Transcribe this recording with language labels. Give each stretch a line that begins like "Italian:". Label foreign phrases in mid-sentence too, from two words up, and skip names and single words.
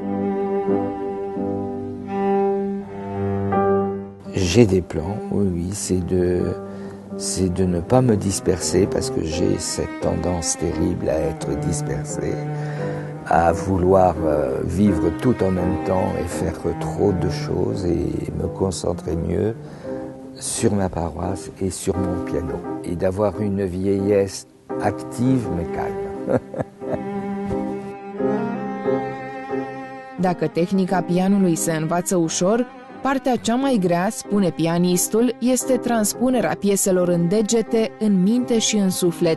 French: J'ai des plans, oui, c'est de ne pas me disperser parce que j'ai cette tendance terrible à être dispersé, à vouloir vivre tout en même temps et faire trop de choses et me concentrer mieux sur ma paroisse et sur mon piano. Et d'avoir une vieillesse active mais calme.
Romanian: Dacă tehnica pianului se învață ușor, partea cea mai grea, spune pianistul, este transpunerea pieselor în degete, în minte și în suflet.